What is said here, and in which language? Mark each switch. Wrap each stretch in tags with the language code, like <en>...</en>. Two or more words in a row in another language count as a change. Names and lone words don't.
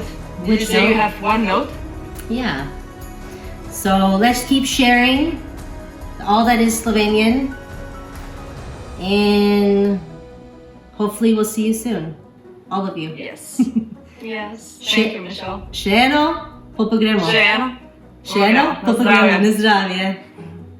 <en>Did you say you have one note? Yeah. So let's keep sharing all that is Slovenian. And hopefully we'll see you soon. All of you. Yes. Yes. Thank you, Michelle.</en> <sl>Še eno, pol pa gremo. Še eno? Še eno, Okay, pol pa gremo. Na zdravje.</sl>